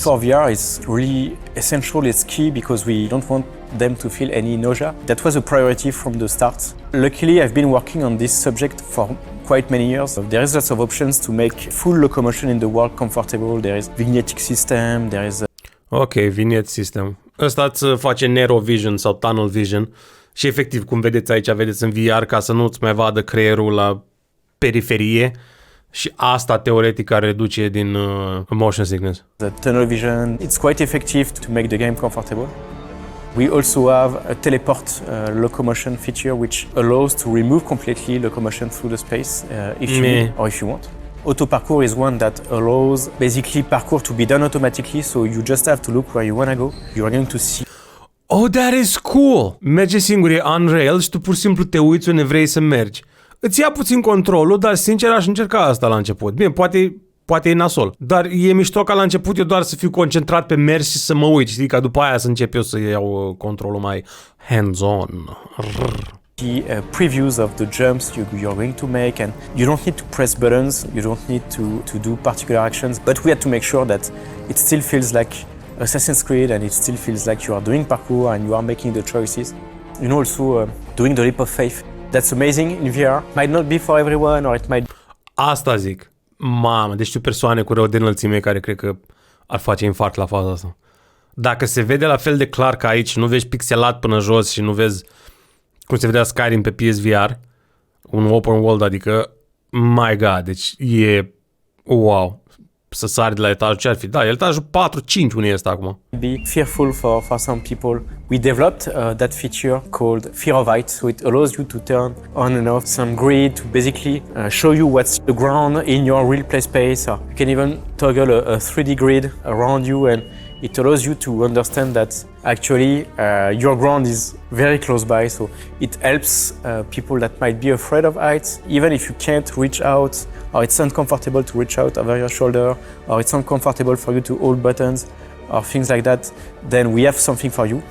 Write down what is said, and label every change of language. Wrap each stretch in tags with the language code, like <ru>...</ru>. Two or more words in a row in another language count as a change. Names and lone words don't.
<en>For VR is really essential, it's key because we don't want them to feel any nausea. That was a priority from the start. Luckily, I've been working on this subject for quite many years. There is lots of options to make full locomotion in the world comfortable. There is vignetic system, there is Ok, vignette system.</en> <ro>Ăsta îți face</ro> <en>Narrow Vision</en> <ro>sau</ro> <en>Tunnel Vision</en> <ro>și efectiv, cum vedeți aici, vedeți în VR ca să nu-ți mai vadă creierul la periferie. Și asta teoretic ar reduce din</ro> <en>motion sickness. The tunnel vision, it's quite effective to make the game comfortable. We also have a teleport locomotion feature which allows to remove completely locomotion through the space if you want. Auto parkour is one that allows basically parkour to be done automatically, so you just have to look where you want to go. You are going to see. Oh, that is cool!</en> <ro>Merge singur, e</ro> <en>on rail</en> <ro>și tu pur și simplu te uiți unde vrei să mergi. Îți ia puțin controlul, dar sincer aș încerca asta la început. Bine, poate e nasol. Dar e mișto ca la început eu doar să fiu concentrat pe mers și să mă uit, știi, ca după aia să încep eu să iau controlul mai hands-on.</ro> <en>The previews of the jumps you're going to make, and you don't need to press buttons, you don't need to do particular actions, but we had to make sure that it still feels like Assassin's Creed and it still feels like you are doing parkour and you are making the choices. Also doing the leap of faith. That's amazing in VR. Might not be for everyone, or it might.</en> <ro>Asta zic. Mamă, deci știu persoane cu rău de înălțime care cred că ar face infarct la faza asta. Dacă se vede la fel de clar ca aici, nu vezi pixelat până jos și nu vezi cum se vedea Skyrim pe PSVR, un open world, adică,</ro> <en>my god,</en> <ro>deci e wow. Să sari de la etajul ce ar fi? Da, etajul 4-5 unde este acum.</ro> <en>Be fearful for some people. We developed that feature called Fear of Height, so it allows you to turn on and off some grid to basically show you what's the ground in your real play space. You can even toggle a 3D grid around you, and it allows you to understand that actually your ground is very close by, so it helps people that might be afraid of heights, even if you can't reach out, or it's uncomfortable to reach out over your shoulder, or it's uncomfortable for you to hold buttons, or things like that, then we have something for you.</en>